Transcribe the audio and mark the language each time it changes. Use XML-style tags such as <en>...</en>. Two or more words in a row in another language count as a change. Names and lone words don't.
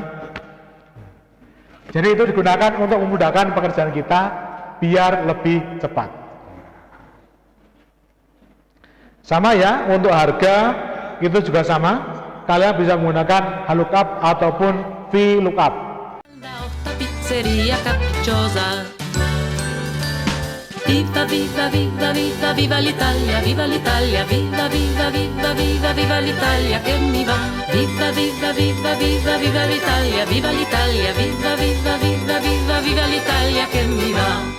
<id>Jadi itu digunakan untuk memudahkan pekerjaan kita biar lebih cepat. Sama ya, untuk harga itu juga sama. Kalian bisa menggunakan HLOOKUP ataupun VLOOKUP.</id> <it>Pizzeria capricciosa. Viva, viva, viva, viva, viva l'Italia, viva l'Italia, viva, viva, viva, viva, viva l'Italia che mi va. Viva, viva, viva, viva, viva l'Italia, viva l'Italia, viva, viva, viva, viva, viva l'Italia che mi va.</it>